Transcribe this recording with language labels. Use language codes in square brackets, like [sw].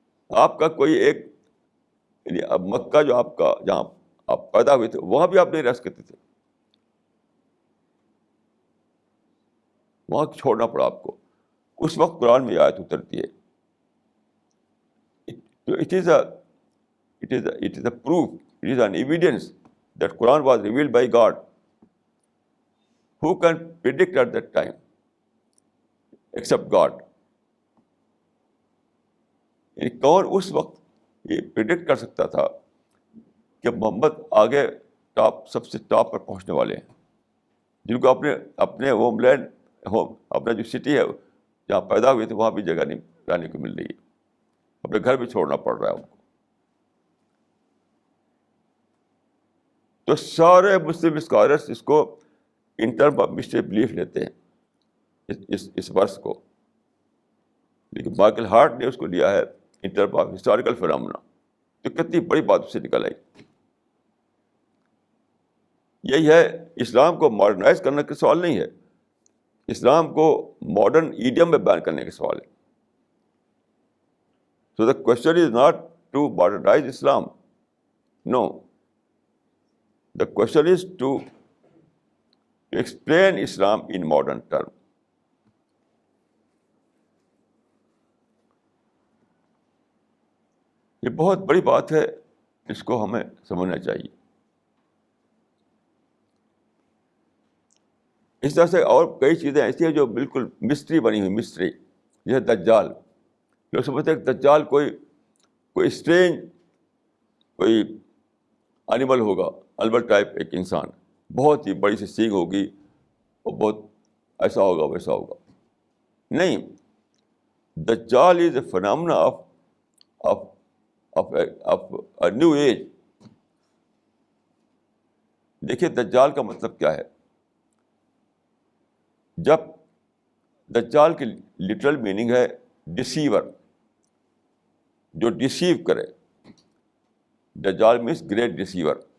[ur] آپ کا کوئی ایک، یعنی اب مکہ جو آپ کا، جہاں آپ پیدا ہوئے تھے، وہاں بھی آپ نہیں رہ سکتے تھے، وہاں چھوڑنا پڑا آپ کو. اس وقت قرآن میں یہ آیت اترتی ہے. [en] It is a proof, it is an evidence that Quran was revealed by God. Who can predict at that time except God? [ur] یعنی کون اس وقت یہ پریڈکٹ کر سکتا تھا کہ محمد آگے سب سے ٹاپ پر پہنچنے والے ہیں، جن کو اپنے ہوم لینڈ، اپنا جو سٹی ہے جہاں پیدا ہوئے تھے وہاں بھی جگہ نہیں رہنے کو مل رہی ہے، اپنے گھر بھی چھوڑنا پڑ رہا ہے ان کو. تو سارے مسلم اسکالرس اس کو [en] in term of mystery belief [ur] لیتے ہیں اس ورس کو، لیکن مائیکل ہارٹ نے اس کو لیا ہے [en] In term of historical phenomena. [ur] تو کتنی بڑی بات اس سے نکل آئی. یہی ہے، اسلام کو ماڈرنائز کرنے کا سوال نہیں ہے، اسلام کو ماڈرن ایڈیم میں بیان کرنے کا سوال ہے. [en] So the question is not to modernize Islam. No. The question is to explain Islam in modern terms. [ur] یہ بہت بڑی بات ہے، اس کو ہمیں سمجھنا چاہیے. اس طرح سے اور کئی چیزیں ایسی ہیں جو بالکل مسٹری بنی ہوئی، مسٹری. جیسے دجال، لوگ سمجھتے ہیں کہ دجال کوئی اسٹرینج کوئی اینیمل ہوگا، البر ٹائپ ایک انسان، بہت ہی بڑی سی سینگ ہوگی اور بہت ایسا ہوگا ویسا ہوگا. [en] نہیں، دجال is a phenomena of a new age. [ur] دیکھیے دجال کا مطلب کیا ہے. جب دجال کی لٹرل میننگ ہے ڈسیور، جو ڈسیو کرے. [en] دجال means great deceiver.